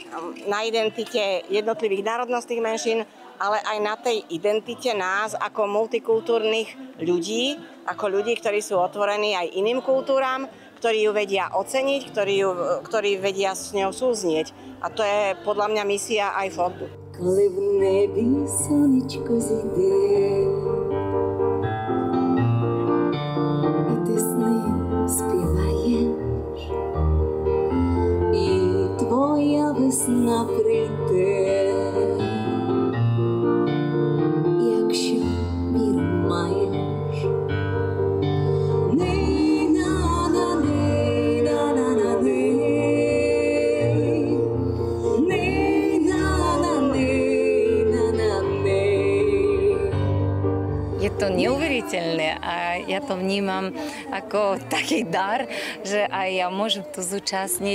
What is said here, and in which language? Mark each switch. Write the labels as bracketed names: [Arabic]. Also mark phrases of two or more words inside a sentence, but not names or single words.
[Slovak] Na identite jednotlivých národnostných menšín, ale aj na tej identite nás ako multikultúrnych ľudí, ako ľudí, ktorí sú otvorení aj iným kultúram, ktorí ju vedia oceniť, ktorí vedia s ňou súznieť. A to je podľa mňa misia aj fondu. [Ukrainian] Коли в небі сонечко зійде, і ти з ним співаєш, і твоя весна прийде, якщо віру маєш. [Slovak] Je to neuveriteľné a ja to vnímam ako taký dar, že aj ja môžem to zúčastniť.